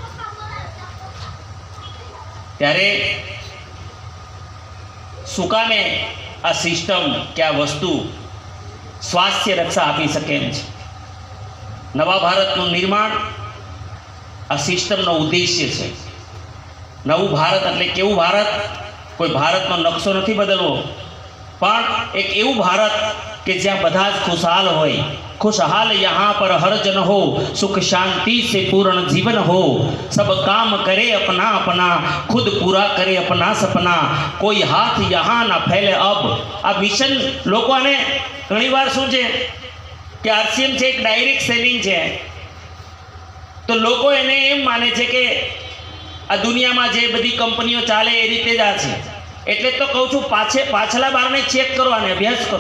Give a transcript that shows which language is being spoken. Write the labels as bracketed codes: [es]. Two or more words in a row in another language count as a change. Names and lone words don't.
[gu] ત્યારે શું કામે આ સિસ્ટમ કે આ વસ્તુ સ્વાસ્થ્ય રક્ષા આપી શકે એમ છે. નવા ભારતનું નિર્માણ આ સિસ્ટમનો ઉદ્દેશ્ય છે. નવું ભારત એટલે કેવું ભારત? કોઈ ભારતનો નકશો નથી બદલવો, પણ એક એવું ભારત કે જ્યાં બધા જ ખુશહાલ હોય. [hi] खुशहाल यहाँ पर हर जन हो, सुख शांति से पूर्ण जीवन हो, सब काम करे अपना अपना, खुद पूरा करे अपना सपना, कोई हाथ यहाँ ना फैले अब. [gu] આ મિશન લોકોને ઘણીવાર શું છે કે RCM છે એક [en] direct selling [gu] છે, તો લોકો એને એમ માને છે કે આ દુનિયામાં જે બધી કંપનીઓ ચાલે એ રીતે જ આ છે. એટલે તો કહું છું, પાછલા બારને ચેક કરો અને અભ્યાસ કરો.